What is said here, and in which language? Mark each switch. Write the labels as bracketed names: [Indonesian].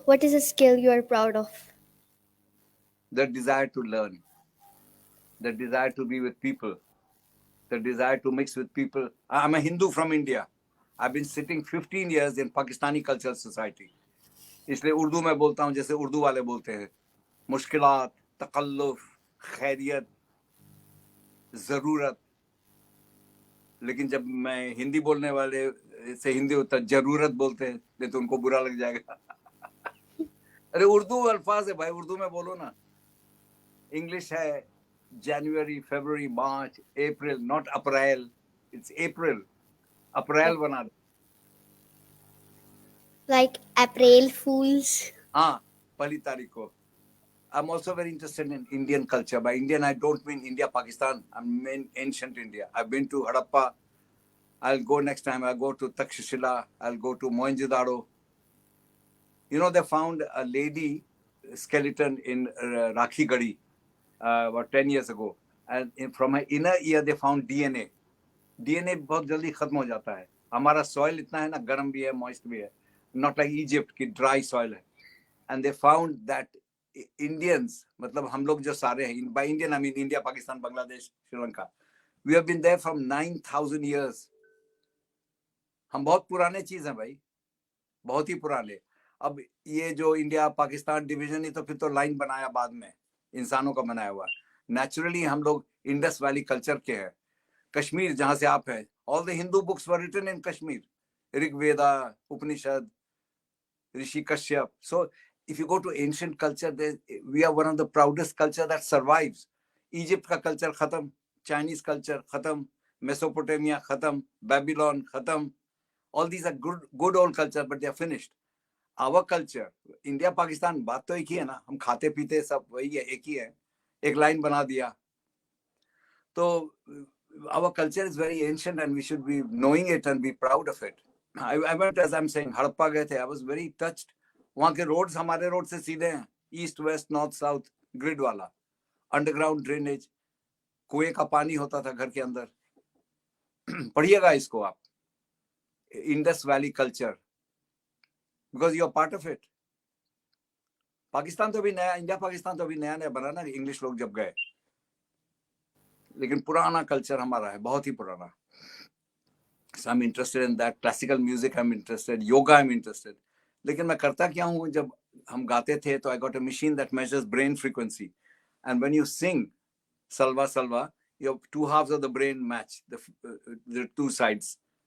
[English] What is a skill you are proud of? The desire to learn, the desire to be with people, the desire to mix with people. I'm a Hindu from India. I've been sitting 15 years in Pakistani Cultural Society. [Hindi] इसलिए उर्दू में बोलता हूँ जैसे उर्दू वाले बोलते हैं. मुश्किलात, तकल्लुफ, खैरियत, जरूरत. लेकिन जब मैं हिंदी बोलने वाले से हिंदी होता जरूरत बोलते हैं, नहीं तो उनको बुरा लग जाएगा. अरे उर्दू अल्फाज है भाई, उर्दू में बोलो ना. इंग्लिश है जनवरी, फरवरी, मार्च, अप्रैल, [English] Not April. It's April. [Hindi] अप्रैल बना दो. [English] Like April Fools. [Hindi] हाँ, पहली तारीख को. [English] I'm also very interested in Indian culture. By Indian, I don't mean India, Pakistan. I mean ancient India. I've been to Harappa. I'll go next time. I'll go to Takshashila. I'll go to Mohenjo-daro. You know, they found a lady skeleton in Rakhi Gadi about 10 years ago. And from her inner ear, they found DNA. [Hindi] DNA बहुत जल्दी खत्म हो जाता है. हमारा soil इतना है ना, गर्म भी है, moist भी है. [English] Not like Egypt की dry soil है. And they found that Indians, [Hindi] मतलब हम लोग जो सारे हैं, [English] by Indian I mean India, Pakistan, Bangladesh, Sri Lanka, we have been there from 9,000 years. [Hindi] हम बहुत पुराने चीज हैं भाई, बहुत ही पुराने. अब ये जो इंडिया पाकिस्तान डिवीजन ही तो फिर तो लाइन बनाया बाद में, इंसानों का बनाया हुआ. नेचुरली हम लोग इंडस वैली कल्चर के हैं. कश्मीर जहां से आप हैं, [English] all the Hindu books were written in Kashmir. [Hindi] Rig Veda, Upanishad, Rishi Kashyap. [English] So if you go to ancient culture, we are one of the proudest culture that survives. [Hindi] Egypt का culture खत्म, Chinese culture खत्म, Mesopotamia खत्म, Babylon खत्म. [English] All these are good old culture, but they are finished. Our culture, [Hindi] India, Pakistan, बात तो एक ही है ना. हम खाते पीते सब वही है, एक ही है. एक लाइन बना दिया. [English] तो our culture is very ancient and we should be knowing it and be proud of it. I went, as I'm saying, [Hindi] Harappa गए थे. [English] I was very touched. [Hindi] वहाँ के रोड्स हमारे रोड से सीधे हैं, east west north south grid वाला, underground drainage, कुएं का पानी होता था घर के अंदर. पढ़िएगा इसको आप, Indus valley culture, [English] Because you are part of it. [Hindi] Pakistan तो भी नया, इंडिया पाकिस्तान तो भी नया नया बना ना, इंग्लिश लोग जब गए, लेकिन पुराना कल्चर हमारा है, बहुत ही पुराना. [English] So I'm interested in that. Classical music I'm interested, yoga I'm interested. [Hindi] लेकिन मैं करता क्या हूँ, जब हम गाते थे तो [English] I got a machine that measures brain frequency, and when you sing Salva Salva, your two halves of the brain match, the two sides.